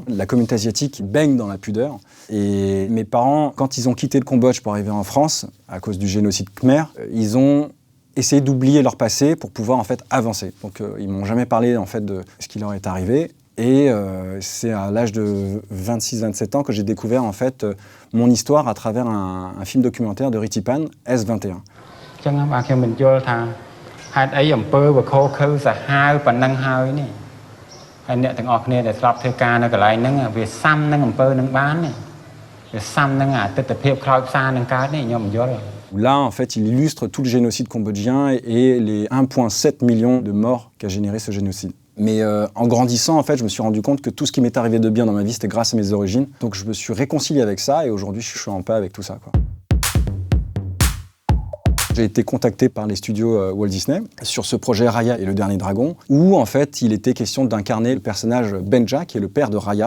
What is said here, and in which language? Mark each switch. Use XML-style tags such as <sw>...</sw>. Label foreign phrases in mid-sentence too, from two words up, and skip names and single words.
<fr>La communauté asiatique baigne dans la pudeur. Et mes parents, quand ils ont quitté le Cambodge pour arriver en France, à cause du génocide khmer, ils ont essayé d'oublier leur passé pour pouvoir en fait avancer. Donc ils m'ont jamais parlé en fait de ce qui leur est arrivé. Et c'est à l'âge de 26-27 ans que j'ai découvert en fait mon histoire à travers un film documentaire de Ritipan, S21.</fr> <km>ហេតុអីអំពើវខោខើសាហាវប៉ុណ្ណឹងហើយនេះហើយអ្នកទាំងអស់គ្នាដែលស្លាប់ធ្វើការនៅកន្លែងហ្នឹងវាសាំនឹងអំពើនឹងបាននេះវាសាំនឹងអតិថិភាពខ្លោចផ្សានឹងកើតនេះខ្ញុំមិនយល់</km> <fr>Là, en fait, il illustre tout le génocide cambodgien et les 1,7 millions de morts qu'a généré ce génocide. Mais en grandissant, en fait, je me suis rendu compte que tout ce qui m'est arrivé de bien dans ma vie, c'était grâce à mes origines. Donc je me suis réconcilié avec ça et aujourd'hui, je suis en paix avec tout ça, quoi. J'ai été contacté par les studios Walt Disney sur ce projet Raya et le Dernier Dragon, où en fait il était question d'incarner le personnage Benja, qui est le père de Raya.</fr>